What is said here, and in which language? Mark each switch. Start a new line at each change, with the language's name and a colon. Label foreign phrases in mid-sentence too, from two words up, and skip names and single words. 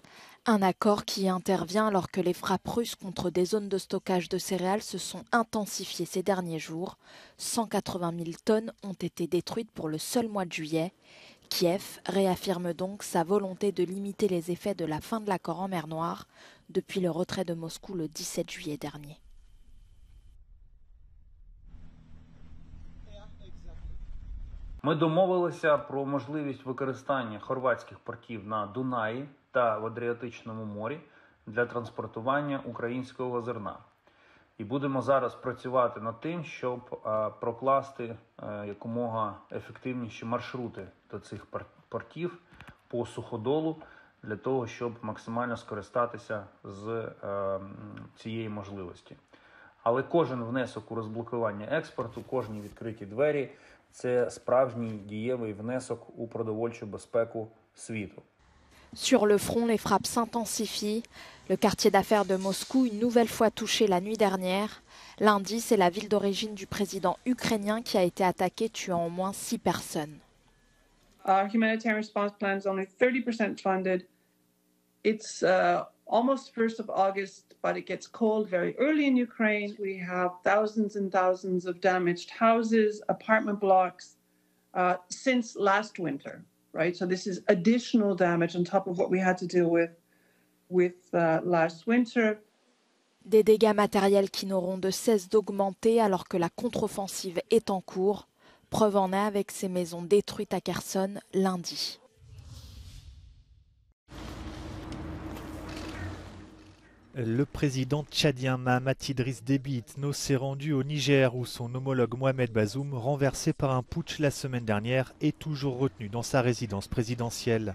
French: Un accord qui intervient alors que les frappes russes contre des zones de stockage de céréales se sont intensifiées ces derniers jours. 180 000 tonnes ont été détruites pour le seul mois de juillet. Kiev réaffirme donc sa volonté de limiter les effets de la fin de l'accord en mer Noire depuis le retrait de Moscou le 17 juillet dernier.
Ukrainian: Ми домовилися про можливість використання хорватських портів на Дунаї та в Адріатичному морі для транспортування українського зерна. І будемо зараз працювати над тим, щоб прокласти якомога ефективніші маршрути до цих портів по суходолу, для того, щоб максимально скористатися з цієї можливості. Але кожен внесок у розблокування експорту, кожні відкриті двері – це справжній дієвий внесок у продовольчу безпеку світу.
French: Sur le front, les frappes s'intensifient. Le quartier d'affaires de Moscou, une nouvelle fois touché la nuit dernière. Lundi, c'est la ville d'origine du président ukrainien qui a été attaquée, tuant au moins 6 personnes.
English: Our humanitarian response plan is only 30% funded. It's almost 1st of August, but it gets cold very early in Ukraine. We have thousands and thousands of damaged houses, apartment blocks since last winter, right? So this is additional damage on top of what we had to deal with last winter.
French: Des dégâts matériels qui n'auront de cesse d'augmenter alors que la contre-offensive est en cours. Preuve en est avec ces maisons détruites à Kherson lundi. Le président tchadien Mahamat Idriss Déby Itno s'est rendu au Niger où son homologue Mohamed Bazoum, renversé par un putsch la semaine dernière, est toujours retenu dans sa résidence présidentielle.